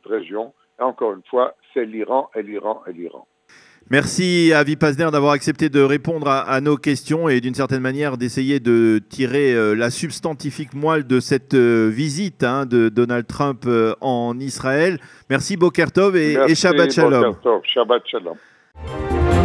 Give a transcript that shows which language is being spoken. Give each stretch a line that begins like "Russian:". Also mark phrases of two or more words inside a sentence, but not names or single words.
French: Et encore une fois, c'est l'Iran et l'Iran et l'Iran. Merci à Avi Pazner d'avoir accepté de répondre à nos questions et d'une certaine manière d'essayer de tirer la substantifique moelle de cette visite de Donald Trump en Israël. Merci
Hebrew: בוקר טוב
French: et
Hebrew: שבת שלום. בוקר טוב, שבת שלום.